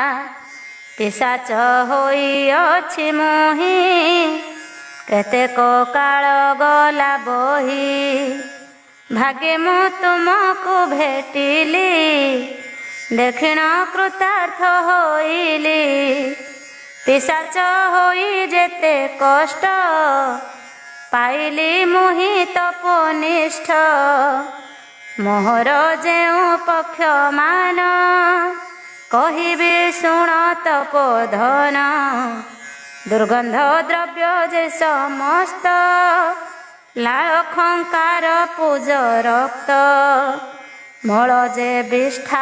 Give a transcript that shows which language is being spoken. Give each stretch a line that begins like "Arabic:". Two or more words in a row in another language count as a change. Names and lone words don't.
Odia: ପିଶାଚ ହୋଇ ଅଛି ମୁହିଁ କେତେକ କାଳ ଗଲା ବହି। ଭାଗ୍ୟେ ମୁଁ ତୁମକୁ ଭେଟିଲି ଦେଖିଣ କୃତାର୍ଥ ହୋଇଲି। ପିଶାଚ ହୋଇ ଯେତେ କଷ୍ଟ ପାଇଲି ମୁହିଁ ତପନିଷ୍ଠ ମୋହର ଯେଉଁ ପକ୍ଷମାନ କହିବି ଶୁଣ ତପୋଧନ ଦୁର୍ଗନ୍ଧ ଦ୍ରବ୍ୟ ଯେ ସମସ୍ତ ଲାଳ ଖଙ୍କାର ପୂଜ ରକ୍ତ ମଳ ଯେ ବିଷ୍ଠା